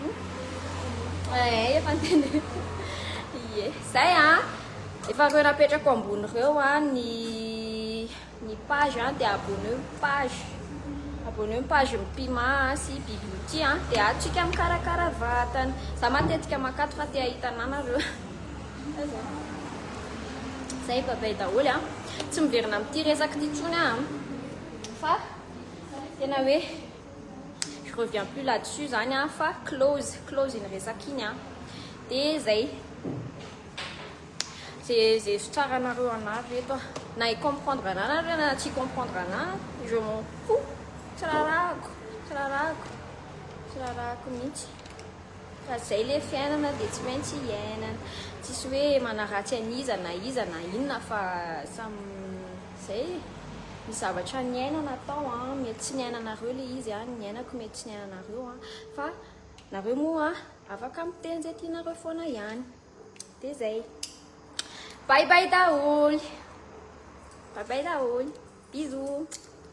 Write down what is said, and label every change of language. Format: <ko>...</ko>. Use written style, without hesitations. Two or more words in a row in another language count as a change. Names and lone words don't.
<mg>efa nteny ie zay a efa reo napetrako ambony reo a ny page a dia abonneo page mipima sy bibiouty a dia atsika mikarakara vatana za matetika makato fa te ahitana anareo zay babay daholy a tsy miverina amin'ity resaka ty tsony a fa tena hoe</mg> <fr>je reviens plus là-dessus</fr> <mg>zany a fa close iny resaka iny a dia zay zay tsara anareo anazy reto na i-comprendre ana nareo na tsy comprendre ana</mg> <fr>je m'en fous</fr> <mg>tsy rarako mihitsy fa zay le fiainana dia tsy maintsy iainana tsisy hoe manaratsy aniza na inona fa zay ny zavatra niainana tao a mety tsy niainanareo le izy a niainako mety tsy niainanareo a fa nareo moa afaka miteny zay tianareo foana ihany dia zay bye bye daholy bisous</mg>